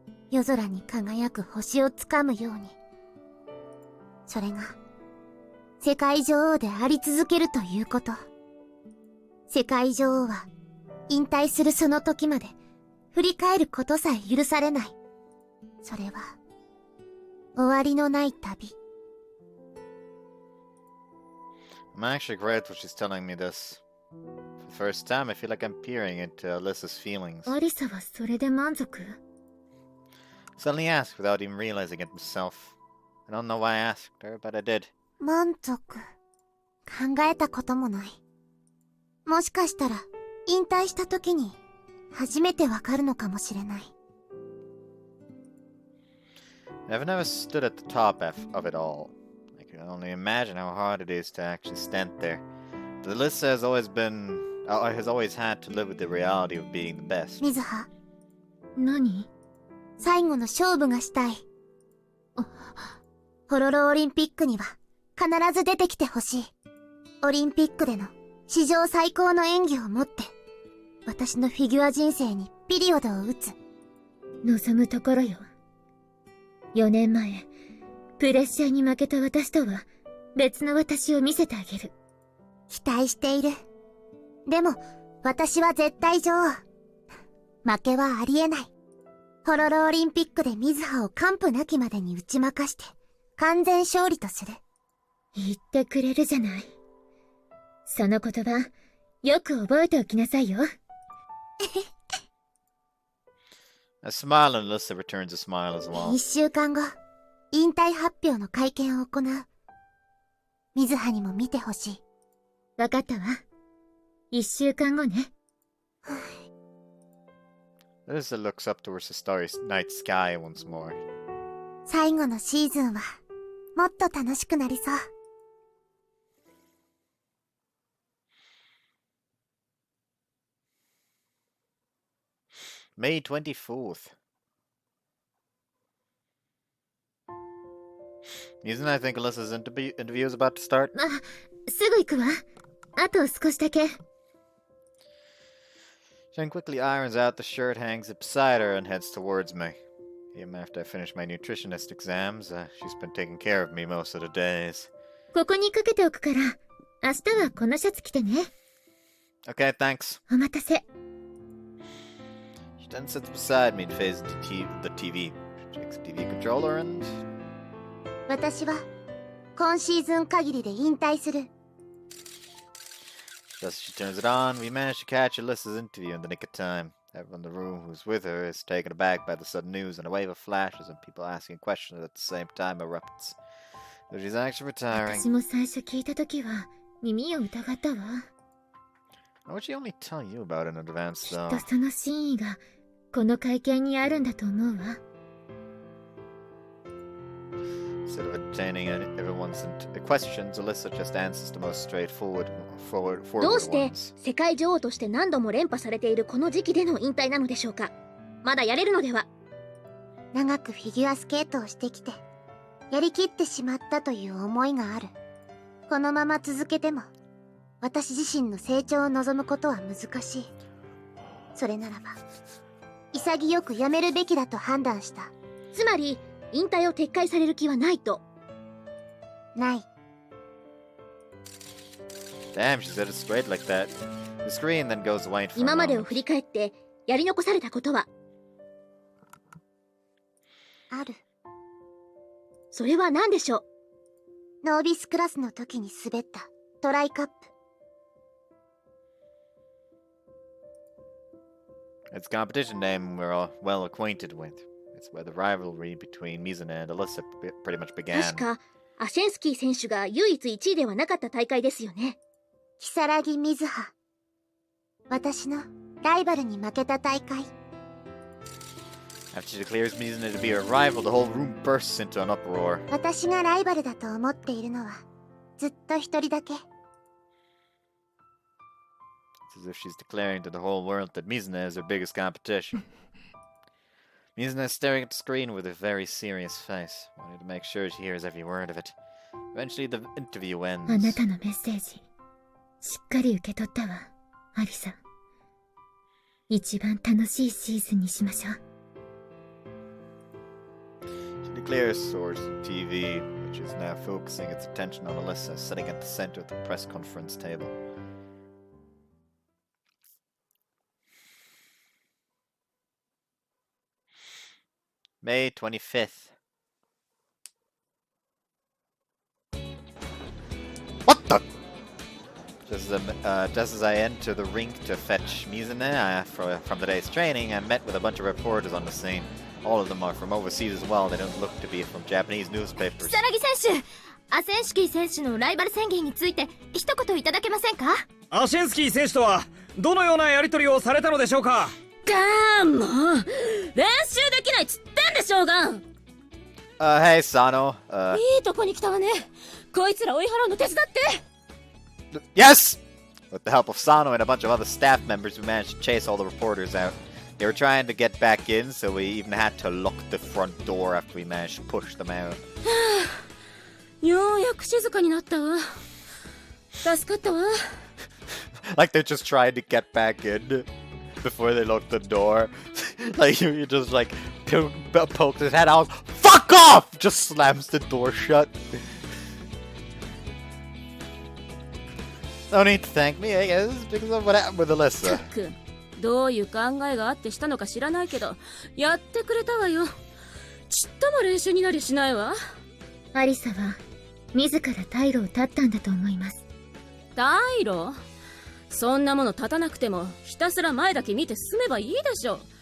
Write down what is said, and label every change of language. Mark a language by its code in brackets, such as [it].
[ja] 夜空に輝く星をつかむように。それが世界女王であり続けるということ。世界女王は引退するその時まで振り返ることさえ許されない。それは、終わりのない旅。 [en] I'm actually grateful she's telling me this. For the first time, I feel like I'm peering into Alyssa's feelings. [ja] アリサはそれで満足？ [en] Suddenly asked without even realizing it myself. I don't know why I asked her, but I did. [ja] 満足。考えたこともない。もしかしたら、引退した時に、初めてわかるのかもしれない。 [en] I've never stood at the top of it all. I can only imagine how hard it is to actually stand there. But Alyssa has always had to live with the reality of being the best. [ja] 水葉、何？最後の勝負がしたい。ホロロオリンピックには必ず出てきてほしい。オリンピックでの史上最高の演技をもって、私のフィギュア人生にピリオドを打つ。望むところよ。 4年前、プレッシャーに負けた私とは別の私を見せてあげる。期待している。でも、私は絶対女王。負けはありえない。ホロロオリンピックで水葉を完膚なきまでに打ち負かして、完全勝利とする。言ってくれるじゃない。その言葉、よく覚えておきなさいよ。 [en] I smile and Alyssa returns a smile as well. [ja] 1週間後、引退発表の会見を行う。水葉にも見てほしい。わかったわ。1週間後ね。 [en] Alyssa looks up towards the starry night sky once more. [ja] 最後のシーズンは、もっと楽しくなりそう。 [en] May 24th. Isn't I think Alyssa's interview is about to start? [ja] すぐ行くわ。あと少しだけ。 [en] Jen quickly irons out the shirt, hangs it beside her, and heads towards me. Even after I finish my nutritionist exams, she's been taking care of me most of the days. [ja] ここにかけておくから、明日はこのシャツ着てね。 [en] Okay, thanks. [ja] お待たせ。 [en] She then sits beside me and faces the TV. She takes the TV controller and... [ja] 私は、今シーズン限りで引退する。 [en] Just as she turns it on, we manage to catch Alyssa's interview in the nick of time. Everyone in the room who's with her is taken aback by the sudden news, and a wave of flashes and people asking questions at the same time erupts. So she's actually retiring. [ja] 私も最初聞いたときは耳を疑ったわ。 [en] Why would she only tell you about it in advance, [ja] きっ [en] though? [ja] とその真意がこの会見にあるんだと思うわ。 [en] Instead of entertaining everyone's questions, Alyssa just answers the most straightforward [ja] どうして [en] ones. [ja] 世界女王として何度も連覇されているこの時期での引退なのでしょうか。まだやれるのでは。長くフィギュアスケートをしてきて、やりきってしまったという思いがある。このまま続けても、私自身の成長を望むことは難しい。それならば、潔くやめるべきだと判断した。つまり引退を撤回される気はないと。ない。 [en] Damn, she said it straight like that. The screen then goes white for a [ja] 今までを [en] moment. [ja] 振り返ってやり残されたことは。ある。それは何でしょう。ノービスクラスの時に滑ったトライカップ。 [en] It's a competition name we're all well acquainted with. It's where the rivalry between Mizuna and Alyssa pretty much began. [ja] 確かアシェンスキー選手が唯一1位ではなかった大会ですよね。如月水葉。私のライバルに負けた大会。 [en] After she declares Mizuna to be her rival, the whole room bursts into an uproar. [ja] 私がライバルだと思っているのはずっと一人だけ。 [en] It's as if she's declaring to the whole world that Mizuna is her biggest competition. Mizuna is staring at the screen with a very serious face, wanting to make sure she hears every word of it. Eventually, the interview [ja] あな [en] ends. [ja] たのメッセージ、しっかり受け取ったわ、アリサ。一番楽しいシーズンにしましょう。 [en] She declares towards the TV, which is now focusing its attention on Alyssa, sitting at the center of the press conference table. " 」 May 25th. What the? Just as I enter the rink to fetch Mizuha from the day's training, I'm met with a bunch of reporters on the scene. All of them are from overseas as well. They don't look to be from Japanese newspapers. [ja] 如月選手、アセンシキー選手のライバル宣言について一言いただけませんか？アシェンスキー選手とはどのようなやり取りをされたのでしょうか？もう練習できないっつってんでしょうが。 [en] Hey, Sano. [ja] いいとこに来たわね。こいつら追い払うの手伝って。 [en] Yes! With the help of Sano and a bunch of other staff members, we managed to chase all the reporters out. They were trying to get back in, so we even had to lock the front door after we managed to push them out. [ja] ようやく静かになったわ。助かったわ。 [en] Like they're just trying to get back in before they lock the door. Like you just like poke his head out. Fuck off! Just slams the door shut. No need to thank me, I guess, because of what happened with Alyssa. [ja] どういう考えがあってしたのか知らないけど、やってくれたわよ。ちっとも練習になりしないわ。アリサは自ら退路を断ったんだと思います。退路？そんなもの立たなくてもひたすら前だけ見て進めばいいでしょ。